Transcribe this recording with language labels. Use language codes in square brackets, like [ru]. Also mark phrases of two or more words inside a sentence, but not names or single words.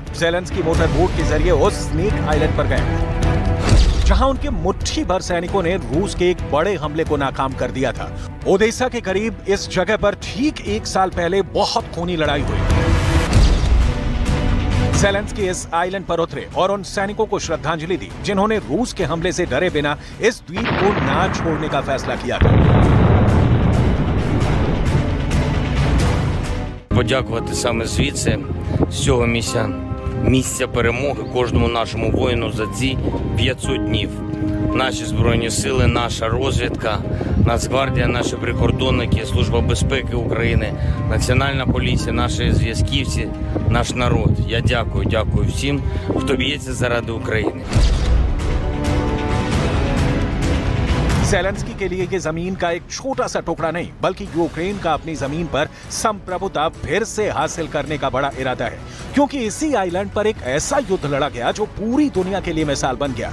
[hi] ज़ेलेंस्की मोटर बोट के जरिए उस स्नेक आइलैंड पर गए, जहां उनके मुट्ठी भर सैनिकों ने रूस के एक बड़े हमले को नाकाम कर दिया था। ओडेसा के करीब इस जगह पर ठीक 1 साल पहले बहुत खूनी लड़ाई हुई। ज़ेलेंस्की इस आइलैंड पर उतरे और उन सैनिकों को श्रद्धांजलि दी जिन्होंने रूस के हमले से डरे बिना इस द्वीप को ना छोड़ने का फैसला किया था। [uk] Подякувати саме звідси, з цього місця перемоги кожному нашому воїну за ці 500 днів. Наші Збройні сили, наша розвідка, Нацгвардія, наші прикордонники, Служба безпеки України, Національна поліція, наші зв'язківці, наш народ. Я дякую всім, хто б'ється заради України. [hi] ज़ेलेंस्की के लिए ये जमीन का एक छोटा सा टुकड़ा नहीं, बल्कि यूक्रेन का अपनी जमीन पर संप्रभुता फिर से हासिल करने का बड़ा इरादा है, क्योंकि इसी आइलैंड पर एक ऐसा युद्ध लड़ा गया जो पूरी दुनिया के लिए मिसाल बन गया।